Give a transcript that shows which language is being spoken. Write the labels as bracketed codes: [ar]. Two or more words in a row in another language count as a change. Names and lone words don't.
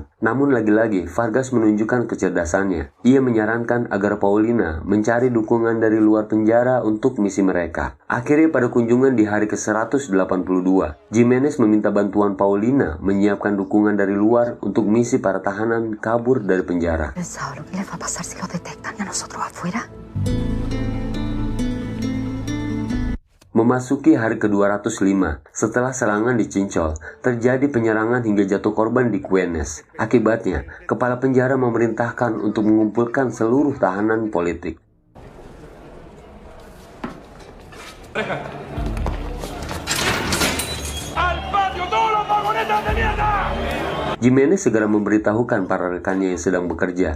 [id] Namun lagi-lagi, Vargas menunjukkan kecerdasannya. Ia menyarankan agar Paulina mencari dukungan dari luar penjara untuk misi mereka. Akhirnya pada kunjungan di hari ke-182, Jimenez meminta bantuan Paulina menyiapkan dukungan dari luar untuk misi para tahanan kabur dari penjara. [es] ¿Pensado lo que les va a pasar si los detectan y a nosotros afuera? [id] Memasuki hari ke-205, setelah serangan di Cincol, terjadi penyerangan hingga jatuh korban di Güenes. Akibatnya, kepala penjara memerintahkan untuk mengumpulkan seluruh tahanan politik. Jimenez segera memberitahukan para rekannya yang sedang bekerja.